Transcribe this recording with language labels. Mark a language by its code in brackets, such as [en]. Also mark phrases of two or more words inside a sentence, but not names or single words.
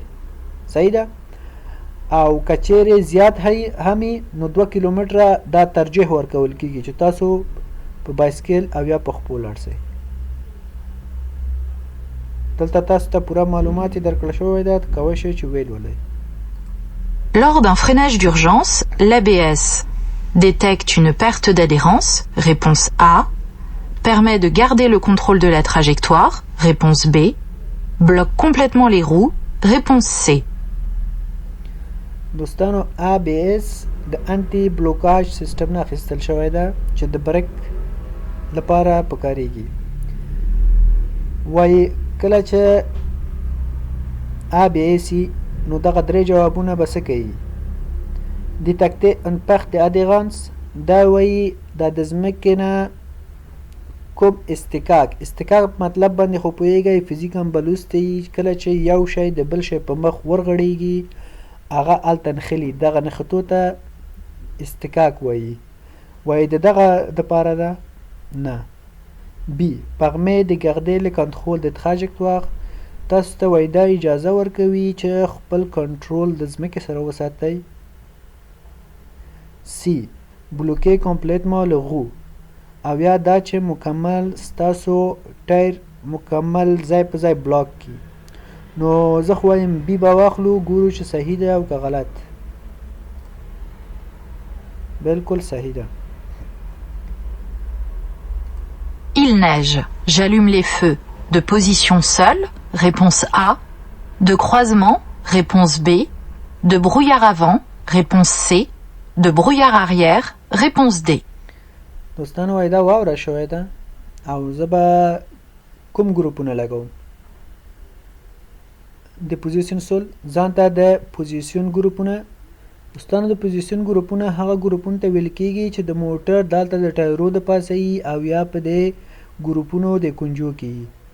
[ps] صحیح ده. او که چیرې زیات همي نو 2 کیلومتره دا ترجیح ورکول کیږي چې تاسو په بایسکل او یا په خپل لاړ شئ. دلته تاسو ته پوره معلومات درکړل شوی ده کولی شئ چې ویلولئ. [fr] Lors d'un freinage d'urgence, l'ABS détecte une perte d'adhérence, réponse A, permet de garder le contrôle de la trajectoire, réponse B, bloque complètement les roues, réponse C. [ps] دوستانو ABS د [fr] anti blocage système [ps] نه اخیستل شوی ده چې د بریک لپاره پکارېږي. وایي کله چې ABS نو دغه درې جوابونه به څه کوي. [fr] Détecter une perte d'adhérence [ps] دا وایي دا د ځمکې نه کوم استکاک مطلب باندې خو پوهیږئ فزیک هم به لوستی کله چې یو شی د بل شی په مخ ورغړیږي هغه هلته نښلي دغه نښتو ته استکاک وایي د دغه دپاره ده نه. B. [fr] Permet de garder le contrôle de trajectoire. [ps] تاسو ته وایي دا اجازه ورکوي چې خپل کنټرول د ځمکې سره وساتئ. C. [fr] Bloquer complètement le roue. [ps] او یا دا چې مکمل ستاسو ټایر مکمل ځای په ځای بلاک کی. نو زه خو وایم بی به واخلو ګورو چې صحیح ده او که غلط. بالکل صحیح ده. [fr] Il neige. J'allume les feux. De position seule, réponse A. De croisement, réponse B. De brouillard avant, réponse C. De brouillard arrière, réponse D. [ps] دوستانو وایي دا واوره شوې ده او زه به کوم ګروپونه لګوم. د [fr] position seule [ps] ځان ته د پوزیشن ګروپونه. دوستانو د پوزیشن ګروپونه هغه ګروپونو ته ویل کېږي چې د موټر دلته د ټایرو د پاسه یي او یا په دې ګروپونو د کنجو کې یي.